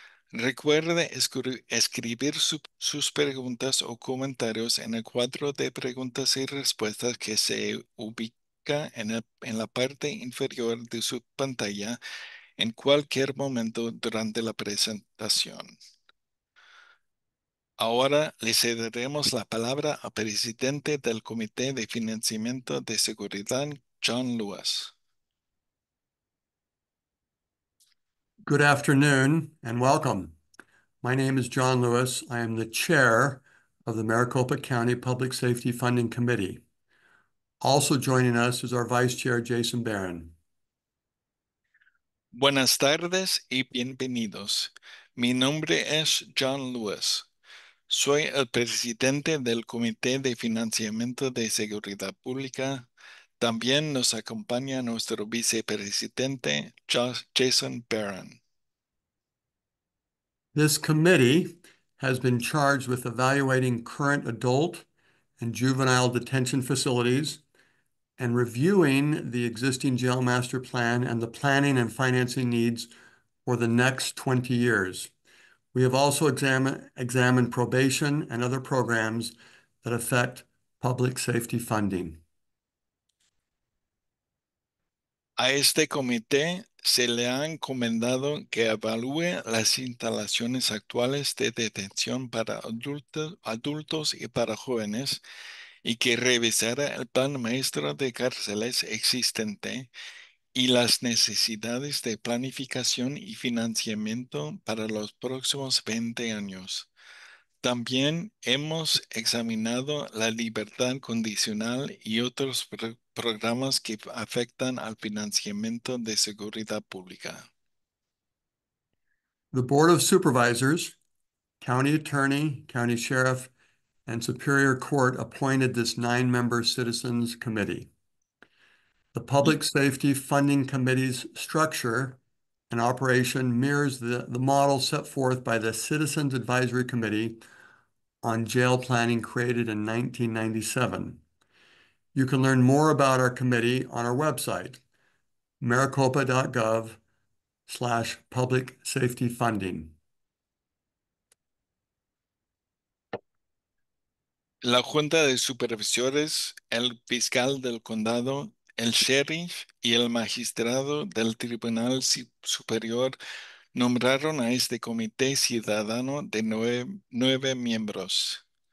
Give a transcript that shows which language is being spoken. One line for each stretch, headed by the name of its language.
Spanish: Recuerde escribir sus preguntas o comentarios en el cuadro de preguntas y respuestas que se ubica en la parte inferior de su pantalla en cualquier momento durante la presentación. Ahora le cederemos la palabra al presidente del Comité de Financiamiento de Seguridad, John Lewis.
English: Good afternoon and welcome. My name is John Lewis. I am the chair of the Maricopa County Public Safety Funding Committee. Also joining us is our vice chair, Jason Barron.
Spanish: Buenas tardes y bienvenidos. Mi nombre es John Lewis. Soy el presidente del Comité de Financiamiento de Seguridad Pública. También nos acompaña nuestro vicepresidente, Jason Barron.
English: This committee has been charged with evaluating current adult and juvenile detention facilities and reviewing the existing jail master plan and the planning and financing needs for the next 20 years. We have also examined probation and other programs that affect public safety funding.
Spanish: A este comité se le ha encomendado que evalúe las instalaciones actuales de detención para adultos y para jóvenes y que revisara el plan maestro de cárceles existente y las necesidades de planificación y financiamiento para los próximos 20 años. También hemos examinado la libertad condicional y otros programas que afectan al financiamiento de seguridad pública.
English: The Board of Supervisors, County Attorney, County Sheriff, and Superior Court appointed this 9-member Citizens Committee. The Public Safety Funding Committee's structure and operation mirrors the model set forth by the Citizens Advisory Committee on Jail Planning created in 1997. You can learn more about our committee on our website, maricopa.gov/public safety funding.
Spanish: La Junta de Supervisores, el fiscal del condado, el sheriff y el magistrado del Tribunal Superior nombraron a este comité ciudadano de 9 miembros.